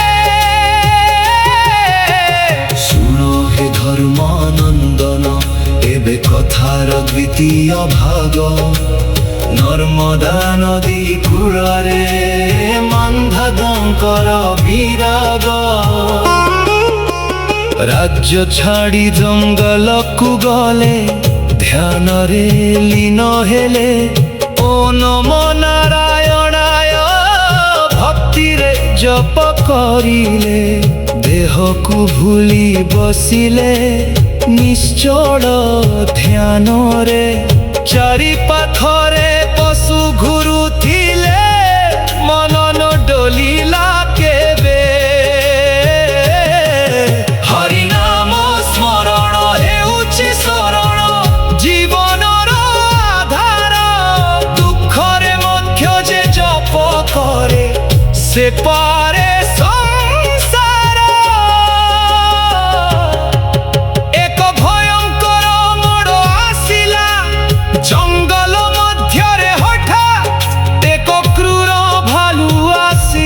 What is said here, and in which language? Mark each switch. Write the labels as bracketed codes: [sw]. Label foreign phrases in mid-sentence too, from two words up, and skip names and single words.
[or] ସୁନୋ ହେ ଧର୍ମାନନ୍ଦନ ଏବେ କଥାର ଦ୍ୱିତୀୟ ଭାଗ ନର୍ମଦା ନଦୀ କୂଳରେ ମାନ୍ଧାତାଙ୍କର ବିରାଗ ରାଜ୍ୟ ଛାଡ଼ି ଜଙ୍ଗଲ କୁ ଗଲେ ଧ୍ୟାନ ରେ ଲୀନ ହେଲେ ଓ [sa] नमो नारायणाय [or] ଭକ୍ତି ରେ ଜପ କରିଲେ ଦେହ କୁ ଭୁଲି ବସିଲେ ନିଶ୍ଚଳ ଧ୍ୟାନ ରେ ଚାରି ପାଖରେ ପଶୁ ଘୁରୁଥିଲେ ମନନ ଡୋଳିଲା କେବେ ହରି ନାମ ସ୍ମରଣ ହେଉଛି ଶରଣ ଜୀବନର ଆଧାର ଦୁଖରେ ମଧ୍ୟ ଯେ ଜପ କରେ ସେ ପରେ ସଂସାର ଏକ ଭୟଙ୍କର ମୋଡ଼ ଆସିଲା ଜଙ୍ଗଲ ମଧ୍ୟରେ ହଠାତ୍ ଏକ କ୍ରୂର ଭାଲୁ ଆସି